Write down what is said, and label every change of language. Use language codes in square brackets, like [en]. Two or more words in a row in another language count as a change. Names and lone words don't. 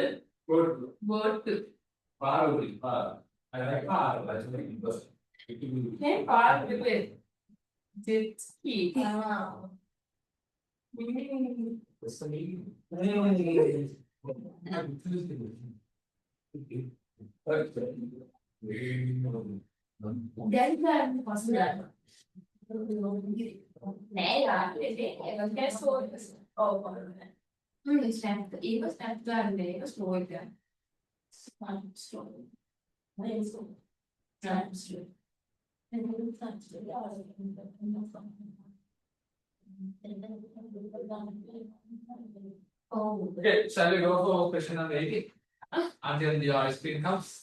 [pt] Nem para, bebê. De ski. Ah. Deve dar possibilidade. [sv] Nej, ja, det är så. Det stämmer. [en] I was at that day, was going there. I'm strong. I am strong. I'm strong. And then that's the Oh, Okay, shall we go for question number 80 until the ice cream comes?